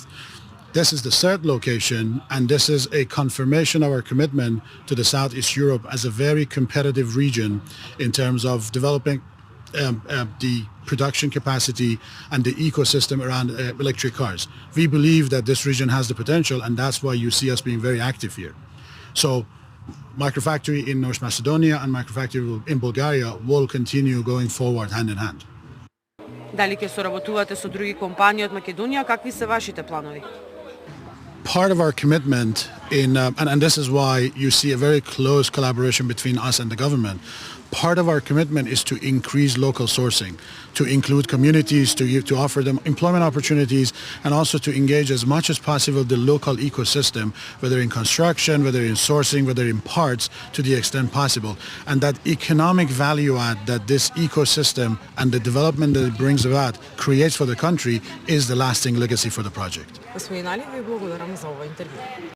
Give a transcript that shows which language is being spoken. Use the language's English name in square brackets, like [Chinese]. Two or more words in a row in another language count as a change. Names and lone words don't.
[English] This is the third location, and this is a confirmation of our commitment to the Southeast Europe as a very competitive region in terms of developing the production capacity and the ecosystem around electric cars. We believe that this region has the potential, and that's why you see us being very active here. So microfactory in North Macedonia and microfactory in Bulgaria will continue going forward hand in hand. [Macedonian] Дали ќе соработувате со други компании од Македонија? Какви се вашите планови? [English] Part of our commitment and this is why you see a very close collaboration between us and the government. Part of our commitment is to increase local sourcing, to include communities, to offer them employment opportunities, and also to engage as much as possible the local ecosystem, whether in construction, whether in sourcing, whether in parts, to the extent possible. And that economic value add that this ecosystem and the development that it brings about creates for the country is the lasting legacy for the project. [Macedonian] Господин Али, ви благодарам за ова интервју.